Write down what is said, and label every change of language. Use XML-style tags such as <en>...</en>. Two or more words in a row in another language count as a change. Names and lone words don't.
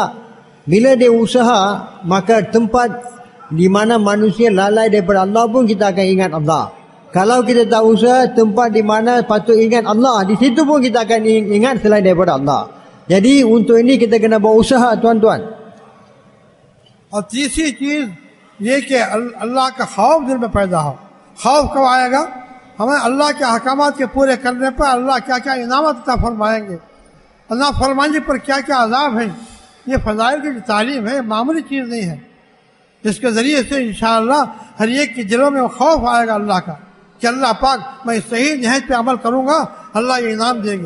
<ms>Bila dia usaha, maka tempat di mana manusia lalai daripada Allah pun kita akan ingat Allah. Kalau kita tak usaha, tempat di mana patut ingat Allah, di situ pun kita akan ingat selain daripada Allah. Jadi untuk ini kita kena berusaha, tuan-tuan.</ms> <ur>اور تیسری چیز یہ کہ اللہ کا خوف دل میں پیدا ہو. خوف کب آئے گا? ہمیں اللہ کے احکامات کے پورے کرنے پر اللہ کیا کیا انعامات عطا فرمائیں گے، اللہ فرمانے پر کیا کیا عذاب ہے. یہ فضائل کی تعلیم ہے، معمولی چیز نہیں ہے۔ اس کے ذریعے سے ان شاءاللہ ہر ایک کے دلوں میں خوف آئے گا اللہ کا کہ اللہ پاک میں صحیح نہج پہ عمل کروں گا، اللہ یہ انعام دیں گے.</ur>